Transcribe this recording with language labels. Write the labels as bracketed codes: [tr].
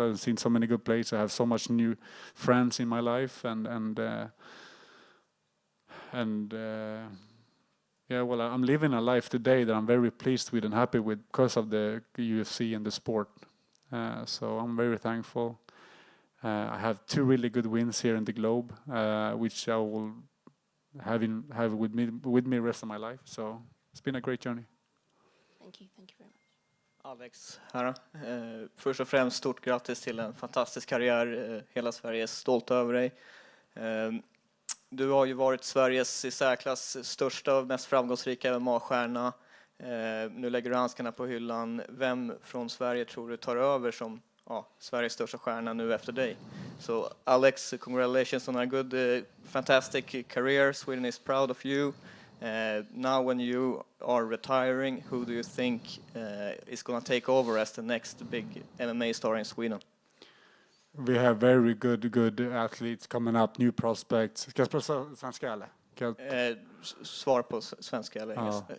[en] I've seen so many good places. I have so much new friends in my life, and I'm living a life today that I'm very pleased with and happy with because of the UFC and the sport. So I'm very thankful. I have 2 really good wins here in the globe, which I will have with me the rest of my life. So it's been a great journey. Thank you very much. [sv] Alex här. Först och främst stort grattis till en fantastisk karriär. Hela Sverige är stolt över dig. Du har ju varit Sveriges i särklass största och mest framgångsrika MMA-stjärna. Nu lägger du handskarna på hyllan. Vem från Sverige tror du tar över som Sveriges största stjärna nu efter dig? [en] So Alex, congratulations on a good, fantastic career. Sweden is proud of you. Now when you are retiring, who do you think is going to take over as the next big MMA star in Sweden? We have very good athletes coming up, new prospects. [sv] Ska jag prata svenska eller? Svar på svenska eller engelska?